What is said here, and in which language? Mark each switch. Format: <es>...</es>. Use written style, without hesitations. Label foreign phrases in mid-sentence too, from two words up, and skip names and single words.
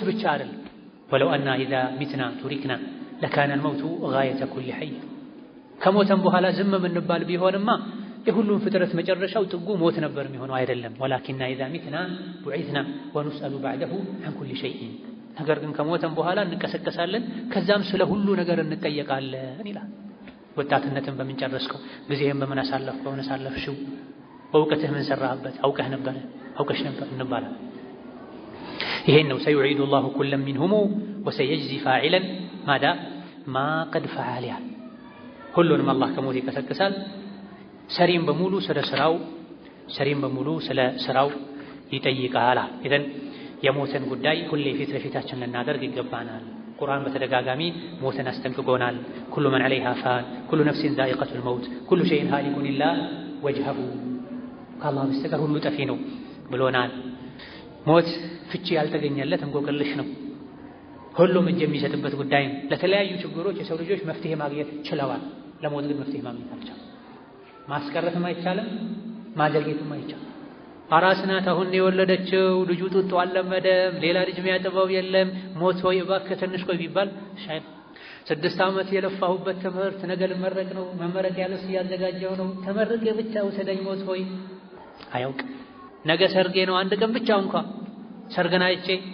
<am>ብቻ አይደለም።</am> <ar>ولو أنا إذا متنا تركنا لكان الموت غاية كل حي።</ar> <am>ከሞተም በኋላ ዝም የምንባል ቢሆንማ የሁሉም ፍጥረት መጨረሻው ጥጉ ሞት ነበር የሚሆነው። አይደለም።</am> <ar>ولكننا إذا متنا بعثنا ونسأل بعده عن كل شيء።</ar> <am>ነገር ግን ከሞተም በኋላ እንቀሰቀሳለን፣ ከዛም ስለ ሁሉ ነገር እንጠየቃለን ይላል። ወጣትነትን በምን ጨረስከው? ጊዜህን በምን አሳለፍከው? ምን አሳለፍሽው? በእውቀትህ ምን ሰራህበት? አውቀሽ ነበር እንባላለን። ይሄን ነው</am> <ar>سيعيده الله كلا منهم وسيجزي فاعلا ما قد فعل።</ar> <am>ሁሉንም አላህ ከሞት ይቀሰቅሳል። ሰሪም በሙሉ ስለ ስራው ይጠይቃል። ኢዘን የሞትን ጉዳይ ሁሌ ፊት ለፊታችን ልናደርግ ይገባናል። ቁርአን በተደጋጋሚ ሞትን አስጠንቅቆናል።</am> <ar>كل من عليها فان كل نفس ذائقة الموت كل شيء هالك إلا وجهه።</ar> <am>ከአላህ በስተቀር ሁሉ ጠፊ ነው ብሎናል። ሞት ፍቺ ያልተገኘለት እንቆቅልሽ ነው። ሁሉም እጅ የሚሰጥበት ጉዳይ ነው። ለተለያዩ ችግሮች የሰው ልጆች መፍትሄ ማግኘት ችለዋል። ለሞት ግን መፍትሄ ማግኘት አልቻለም። ማስቀረትም አይቻልም፣ ማዘግየትም አይቻልም። አራስ ናት አሁን የወለደችው፣ ልጁ ጡጦ አልለመደም፣ ሌላ ልጅ የሚያጠባው የለም። ሞት ሆይ እባክህ ትንሽ ቆይ ቢባል 6 ዓመት የለፋሁበት ትምህርት ነገ ልመረቅ ነው፣ መመረቂያ ልብስ እያዘጋጀው ነው፣ ተመርቄ ብቻ ውሰደኝ ሞት ሆይ። አያውቅም። ነገ ሰርጌ ነው፣ አንድ ቀን ብቻ እንኳን ሰርገን አይቼ</am>